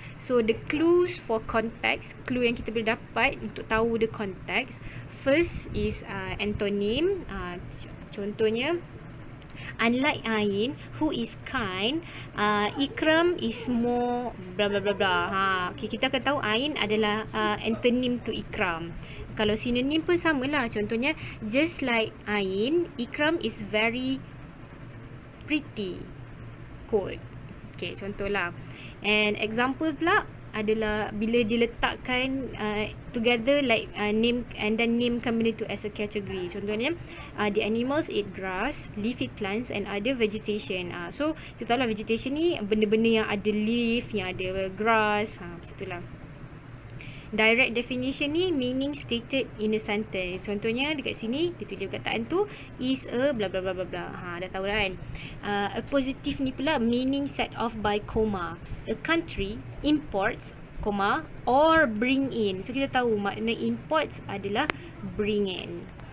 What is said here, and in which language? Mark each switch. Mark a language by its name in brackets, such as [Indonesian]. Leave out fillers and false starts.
[English] So the clues for context, clue [Malay] yang kita boleh dapat untuk tahu [English] the context. First is antonym. [Malay] Contohnya, [English] unlike Ain, who is kind, Ikram is more blah blah blah blah. [Malay] Okay, kita akan tahu Ain adalah antonym to Ikram. Kalau synonym pun samalah. Contohnya, [English] just like Ain, Ikram is very pretty. Quote. Okay, [Malay] contohlah. [English] And example [Malay] pula adalah bila diletakkan [English] together, like name, and then [Malay] namekan benda tu [English] as a category. [Malay] Contohnya, [English] the animals eat grass, leafy plants and other vegetation. [Malay] So kita tahu lah vegetation ni benda-benda yang ada leaf, yang ada grass. Itulah. [English] Direct definition ni meaning stated in a sentence. [Malay] Contohnya dekat sini dia tulis perkataan tu is a bla bla bla bla bla. Dah tahu dah kan. [English] A positive ni pula meaning set off by comma. A country imports comma or bring in. [Malay] So kita tahu makna imports adalah bring in.